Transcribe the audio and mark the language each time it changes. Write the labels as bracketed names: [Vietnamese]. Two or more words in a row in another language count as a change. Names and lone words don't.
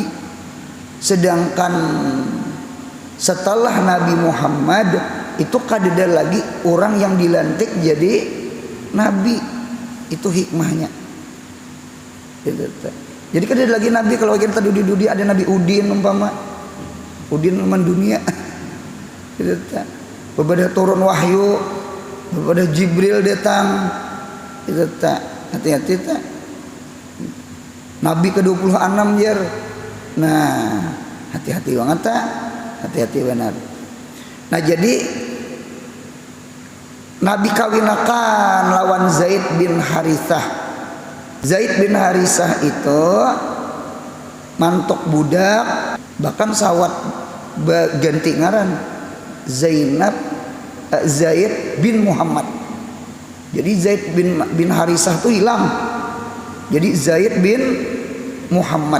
[Banjar] Sedangkan setelah Nabi Muhammad itu kadeda lagi orang yang dilantik jadi nabi. Itu hikmahnya. Jadi kadeda lagi nabi. Kalau kita dudi ada Nabi Udin umpama Udin mendunia. Berbeda turun wahyu, berbeda Jibril datang. Hati-hati tak. Nabi ke-26 jar. Nah, hati-hati banget tak. Hati-hati benar. Nah, jadi Nabi kawinakan lawan Zaid bin Harithah. Zaid bin Harithah itu mantok budak, bahkan sawat ganti ngaran Zaid bin Muhammad. Jadi Zaid bin Harithah itu hilang. Jadi Zaid bin Muhammad.